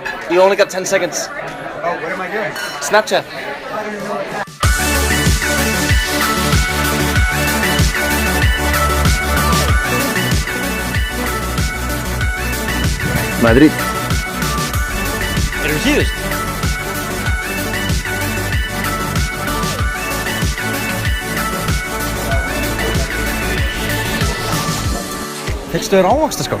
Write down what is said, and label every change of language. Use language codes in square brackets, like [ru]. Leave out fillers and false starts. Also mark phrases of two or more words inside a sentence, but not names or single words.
[en] You only got 10 seconds. Oh, what am I doing? Snapchat. Madrid. [is] Erum við síðust? Fyrstu þér ávaxtaskál?